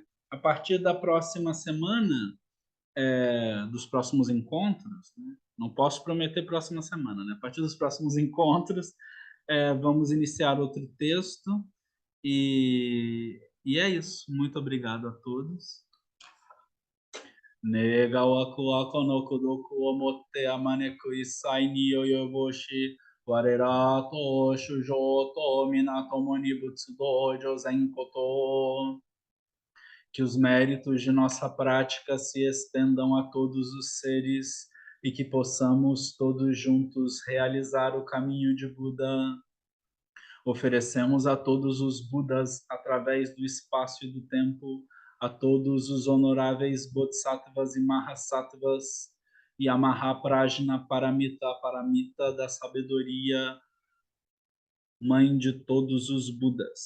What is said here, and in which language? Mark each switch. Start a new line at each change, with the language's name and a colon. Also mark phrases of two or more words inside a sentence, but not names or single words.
Portuguese: A partir da próxima semana, dos próximos encontros, né? Não posso prometer próxima semana, né? A partir dos próximos encontros, vamos iniciar outro texto e é isso. Muito obrigado a todos.
Japanese: 願わく の 功徳 を もって 普く 一切 に 及ぼし. 我等 と 衆生 と 皆共 に 仏道 成ぜん こと.
Portuguese: Que os méritos de nossa prática se estendam a todos os seres e que possamos todos juntos realizar o caminho de Buda. Oferecemos a todos os Budas, através do espaço e do tempo, a todos os honoráveis Bodhisattvas e Mahasattvas, e a Mahaprajna Paramita, a Paramita da sabedoria, mãe de todos os Budas.